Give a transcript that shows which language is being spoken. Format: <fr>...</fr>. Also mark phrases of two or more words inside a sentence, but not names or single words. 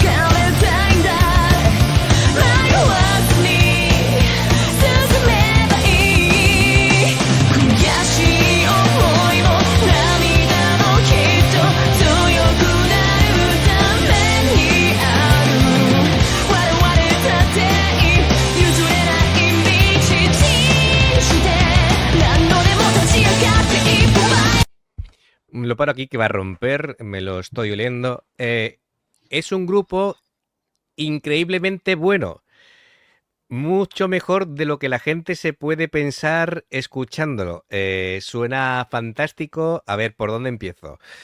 <ja>かめたいんだ迷わずに進めばいい悔しい想いも涙もきっと強くなるためにある我々だって譲れない道信じて何度でも立ち上がって一歩前</ja> <es>Lo paro aquí que va a romper, me lo estoy oliendo. Es un grupo increíblemente bueno. Mucho mejor de lo que la gente se puede pensar escuchándolo. Suena fantástico. A ver, ¿por dónde empiezo?</es>